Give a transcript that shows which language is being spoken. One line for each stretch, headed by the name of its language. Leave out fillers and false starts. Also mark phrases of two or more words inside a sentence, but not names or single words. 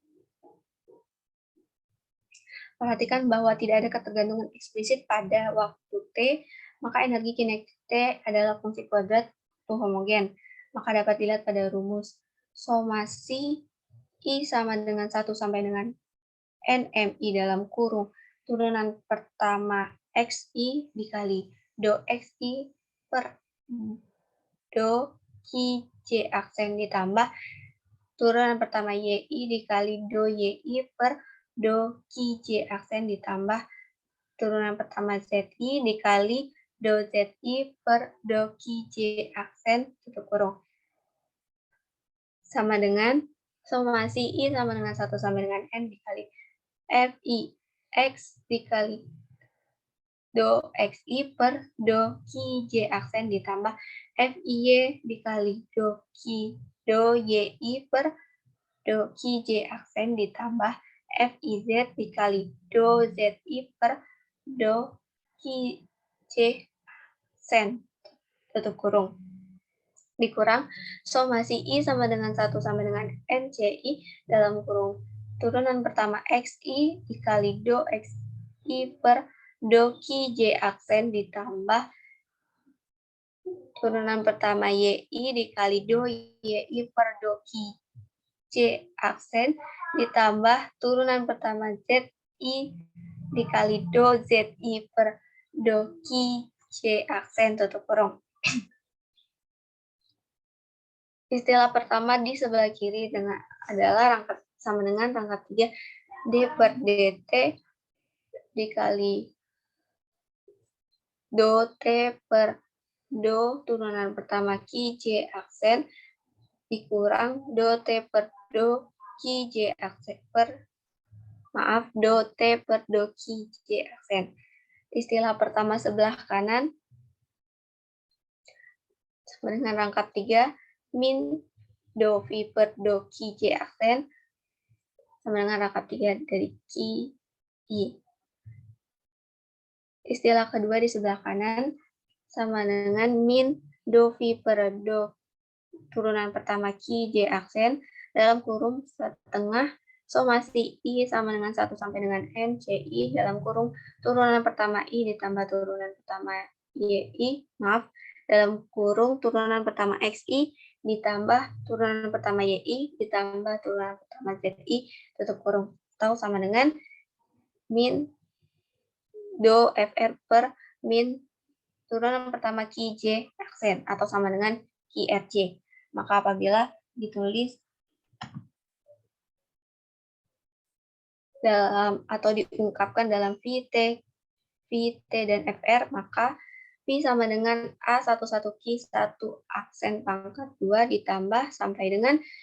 Indonesian: Perhatikan bahwa tidak ada ketergantungan eksplisit pada waktu T, maka energi kinetik T adalah fungsi kuadrat homogen. Maka dapat dilihat pada rumus somasi I sama dengan 1 sampai dengan NMI dalam kurung turunan pertama XI dikali do XI per do QJ aksen ditambah turunan pertama YI dikali do YI per do QJ aksen ditambah turunan pertama ZI dikali do ZI per do Ki J aksen tutup kurung. Sama dengan somasi I sama dengan 1 sampai dengan N dikali FI X dikali do XI per do Ki J aksen ditambah FIY dikali do YI per do Ki J aksen ditambah FIZ dikali do ZI per do Ki J aksen tutup kurung dikurang somasi I sama dengan 1 sampai dengan NCI dalam kurung turunan pertama XI dikali do XI per do Ki J aksen ditambah turunan pertama YI dikali do YI per do Ki J aksen ditambah turunan pertama ZI dikali do ZI per do Ki J aksen tutup kurung. Istilah pertama di sebelah kiri adalah rangkap sama dengan rangkap 3 D per DT dikali do T per do turunan pertama Ki J aksen dikurang do T per do Ki J aksen do T per do Ki J aksen. Istilah pertama sebelah kanan sama dengan rangkap 3 min do V per do Ki J aksen sama dengan rangkap 3 dari Ki I. Istilah kedua di sebelah kanan sama dengan min do V per do turunan pertama Ki J aksen dalam kurung setengah somasi I sama dengan 1 sampai dengan N CI dalam kurung turunan pertama I ditambah turunan pertama YI, dalam kurung turunan pertama XI ditambah turunan pertama YI ditambah turunan pertama ZI tutup kurung atau sama dengan min do FR per min turunan pertama Ki J aksen atau sama dengan Ki RJ. Maka apabila ditulis dalam atau diungkapkan dalam VT dan FR, maka V sama dengan A11 Ki 1 aksen pangkat 2 ditambah sampai dengan